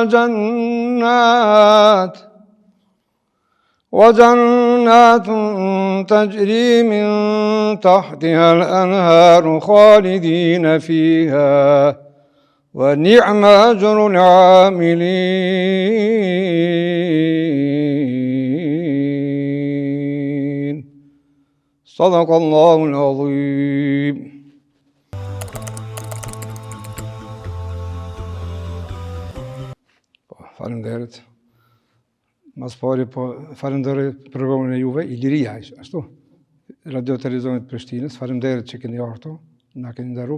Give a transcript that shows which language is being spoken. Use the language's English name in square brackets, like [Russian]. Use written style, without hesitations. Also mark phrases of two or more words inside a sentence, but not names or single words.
[Arabic] وجنات تجري من تحتها الأنهار خالدين فيها ونعم أجر العاملين صدق الله العظيم. [Albanian] Faleminderit. Mas pari po falenderoj programin e juve, Iliria, ashtu. Radio Televizionit Prishtinës, faleminderit që keni ardhur, na keni nderu.